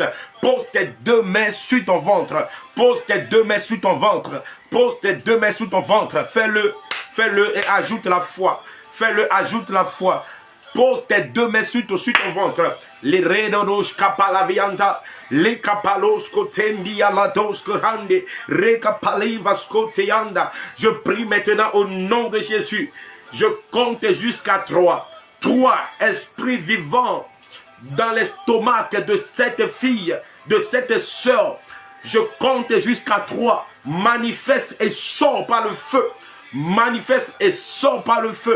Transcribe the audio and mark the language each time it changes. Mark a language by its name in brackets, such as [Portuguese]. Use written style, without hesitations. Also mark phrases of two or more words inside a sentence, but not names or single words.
[French] Pose tes deux mains sur ton ventre. Pose tes deux mains sur ton ventre. Pose tes deux mains sur ton ventre. Fais-le. Fais-le et ajoute la foi. Fais-le, ajoute la foi. Pose tes deux mains sur ton ventre. Les redoros kapalavianda, les kapalos kotendi alados kohande, rekapalivas koteanda. Je prie maintenant au nom de Jésus. Je compte jusqu'à 3. 3 esprits vivants dans l'estomac de cette fille, de cette sœur. Je compte jusqu'à 3. Manifeste et sort par le feu. Manifeste et sort par le feu.